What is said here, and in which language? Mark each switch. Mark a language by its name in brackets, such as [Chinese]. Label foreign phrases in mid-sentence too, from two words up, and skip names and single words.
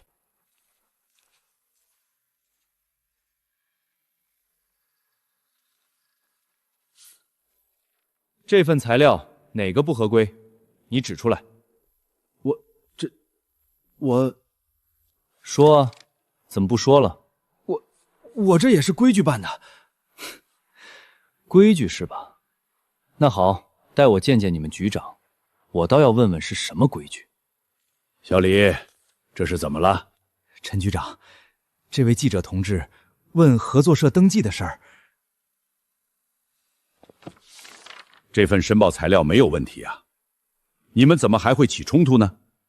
[Chinese] 這份材料哪個不合規？你指出來。我說啊，怎麼不說了？我這也是規矩辦的。規矩是吧？那好，帶我見見你們局長，我倒要問問是什麼規矩。小李，這是怎麼了？陳局長，這位記者同志問合作社登記的事兒。這份申報材料沒有問題啊，你們怎麼還會起衝突呢？